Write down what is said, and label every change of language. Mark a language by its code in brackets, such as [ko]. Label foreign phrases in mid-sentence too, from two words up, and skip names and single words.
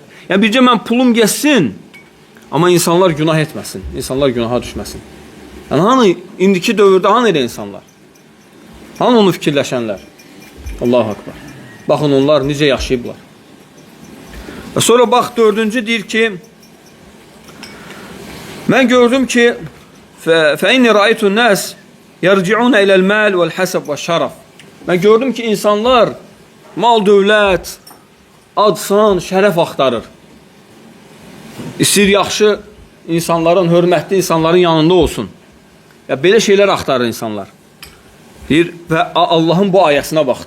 [az] Yəni, bircə mən pulum geçsin, amma insanlar günah etməsin, insanlar günaha düşməsin. Yəni, hanı indiki dövrdə hanı elə insanlar? Hanı onu fikirləşənlər? [ar] الله أكبر. [az] Baxın, onlar necə yaşayıblar. Və sonra bax, 4-cü deyir ki, mən gördüm ki, [ar] فَاِنِّ رَأَيْتُ النَّاسِ يَرْجِعُونَ اِلَى الْمَالِ وَالْحَسَبِ وَالشَّرَفِ. [az] Mən gördüm ki, insanlar mal, dövlət, adsan, şərəf axtarır. İstir yaxşı insanların, hörmətli insanların yanında olsun. Ya, belə şeylər axtarır insanlar. Deyir, və Allahın bu ayəsinə baxdım.